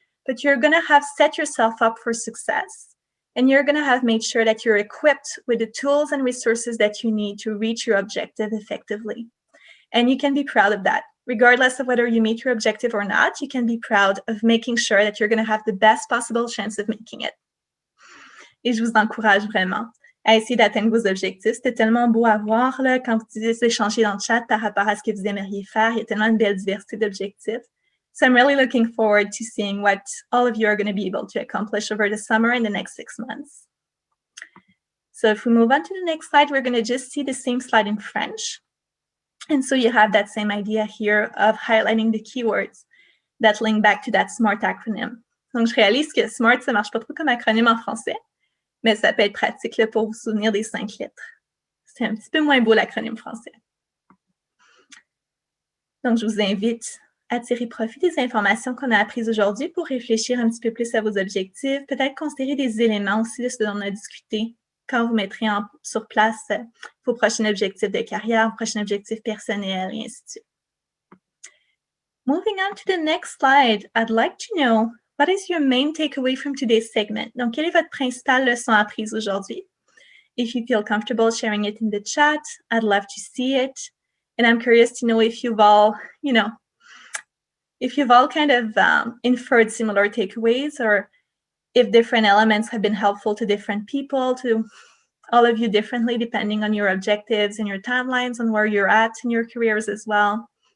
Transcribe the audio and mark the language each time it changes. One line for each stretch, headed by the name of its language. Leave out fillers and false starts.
English: But you're going to have set yourself up for success, and you're going to have made sure that you're equipped with the tools and resources that you need to reach your objective effectively. And you can be proud of that. Regardless of whether you meet your objective or not, you can be proud of making sure that you're going to have the best possible chance of making it.
French: Et je vous encourage vraiment à essayer d'atteindre vos objectifs. C'était tellement beau à voir là, quand vous échangez dans le chat par rapport à ce que vous aimeriez faire. Il y a tellement une belle diversité d'objectifs.
English: So I'm really looking forward to seeing what all of you are going to be able to accomplish over the summer and the next 6 months. So if we move on to the next slide, we're going to just see the same slide in French. And so you have that same idea here of highlighting the keywords that link back to that SMART acronym.
French: Donc, je réalise que SMART, ça ne marche pas trop comme acronyme en français, mais ça peut être pratique là, pour vous souvenir des 5 lettres. C'est un petit peu moins beau l'acronyme français. Donc, je vous invite à tirer profit des informations qu'on a apprises aujourd'hui pour réfléchir un petit peu plus à vos objectifs, peut-être considérer des éléments aussi de ce dont on a discuté quand vous mettrez sur place vos prochains objectifs de carrière, vos prochains objectifs personnels, et ainsi de suite.
English: Moving on to the next slide, I'd like to know, what is your main takeaway from today's segment?
French: Donc, quelle est votre principale leçon apprise aujourd'hui?
English: If you feel comfortable sharing it in the chat, I'd love to see it. And I'm curious to know if you've all, kind of inferred similar takeaways, or if different elements have been helpful to different people, to all of you differently, depending on your objectives and your timelines and where you're at in your careers as well.